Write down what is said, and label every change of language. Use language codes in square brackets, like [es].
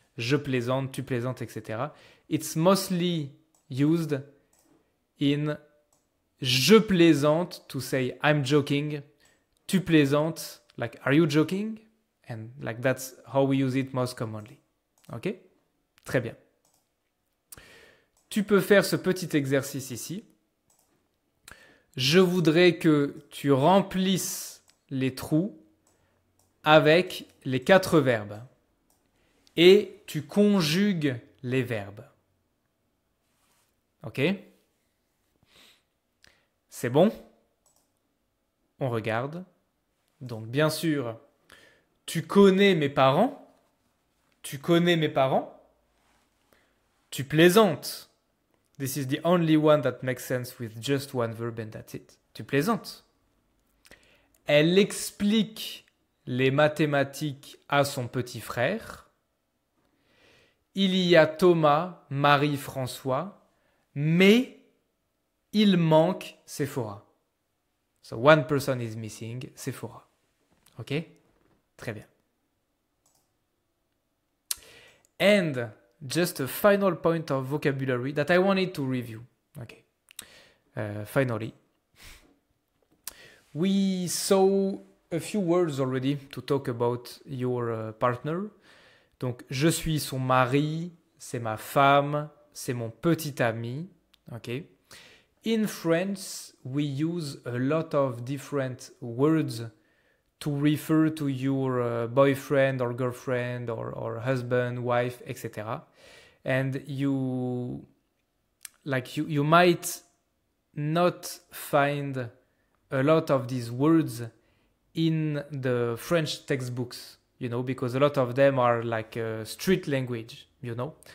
[fr] Je plaisante, tu plaisantes, [en] etc. It's mostly used in je plaisante to say I'm joking. [fr] Tu plaisantes, [en] like are you joking? And like that's how we use it most commonly. [fr] Ok? Très bien. Tu peux faire ce petit exercice ici. Je voudrais que tu remplisses les trous avec les 4 verbes. Et tu conjugues les verbes. Ok? C'est bon? On regarde. Donc bien sûr, tu connais mes parents. Tu connais mes parents. Tu plaisantes. [en] This is the only one that makes sense with just one verb and that's it. [fr] Tu plaisantes. Elle explique les mathématiques à son petit frère. Il y a Thomas, Marie-François, mais il manque Sephora. [en] So one person is missing, Sephora. [fr] Ok? Très bien. [en] And just a final point of vocabulary that I wanted to review. Okay. Finally. we saw a few words already to talk about your partner. [fr] Donc, je suis son mari, c'est ma femme, c'est mon petit ami. [en] Okay. In French, we use a lot of different words to refer to your boyfriend or girlfriend or husband, wife, etc. And you might not find a lot of these words in the French textbooks, you know, because a lot of them are like street language, you know.